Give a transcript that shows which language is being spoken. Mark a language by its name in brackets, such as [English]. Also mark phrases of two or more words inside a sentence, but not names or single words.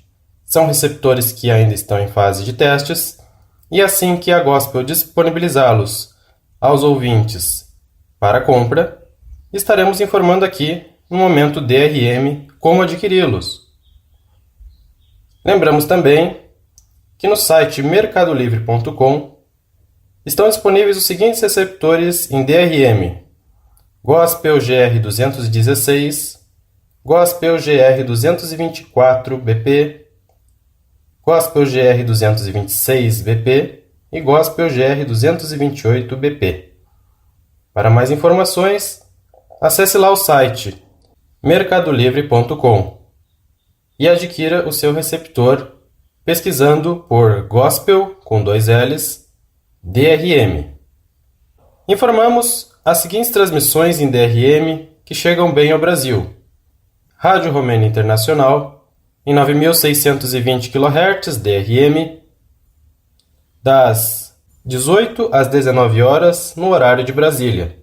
[Portuguese] São receptores que ainda estão em fase de testes e assim que a Gospel disponibilizá-los aos ouvintes para compra, estaremos informando aqui no momento DRM como adquiri-los. Lembramos também que no site mercadolivre.com estão disponíveis os seguintes receptores em DRM: Gospel GR216, Gospel GR224BP, Gospel GR226BP e Gospel GR228BP. Para mais informações, acesse lá o site mercadolivre.com e adquira o seu receptor pesquisando por Gospel com 2 L's DRM. Informamos as seguintes transmissões em DRM que chegam bem ao Brasil: Rádio Romênia Internacional em 9.620 kHz DRM, das 18 às 19 horas no horário de Brasília.